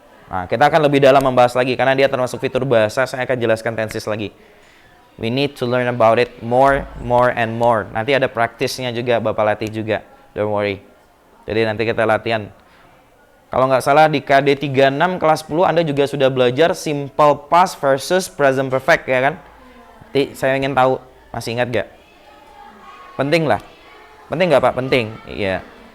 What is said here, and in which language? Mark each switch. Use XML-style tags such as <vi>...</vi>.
<id>Nah, kita akan lebih dalam membahas lagi karena dia termasuk fitur bahasa. Saya akan jelaskan tenses lagi.</id> <en>We need to learn about it more and more.</en> <id>Nanti ada praktisnya juga, Bapak latih juga.</id> <en>Don't worry.</en> <id>Jadi nanti kita latihan. Kalau nggak salah di KD 36 kelas 10 Anda juga sudah belajar simple past versus present perfect ya kan? Nanti saya ingin tahu, masih ingat nggak? Penting lah. Penting nggak Pak? Penting. Iya.</id>